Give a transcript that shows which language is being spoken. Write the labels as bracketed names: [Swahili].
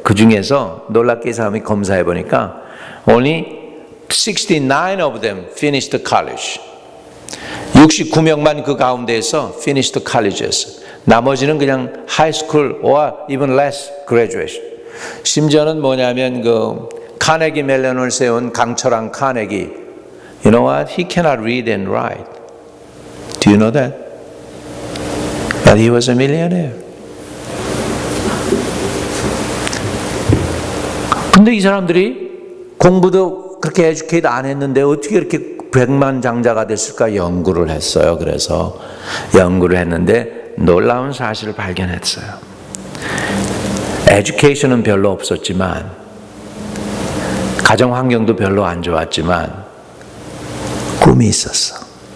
[Korean] 그 중에서 놀랍게 이 사람이 검사해 보니까 [English] only 69 of them finished college. [Korean] 69명만 그 가운데에서 [English] finished college [Korean] 였어. 나머지는 그냥 [English] high school or even less graduation. [Korean] 심지어는 뭐냐면 그 카네기 멜론을 세운 강철한 카네기, [English] you know what? He cannot read and write. Do you know that? But he was a millionaire. [Korean] 근데 이 사람들이 공부도 그렇게 에듀케이트 안 했는데 어떻게 이렇게 백만장자가 됐을까 연구를 했어요. 그래서 연구를 했는데 놀라운 사실을 발견했어요. 에듀케이션은 별로 없었지만, 가정 환경도 별로 안 좋았지만 꿈이 있었어.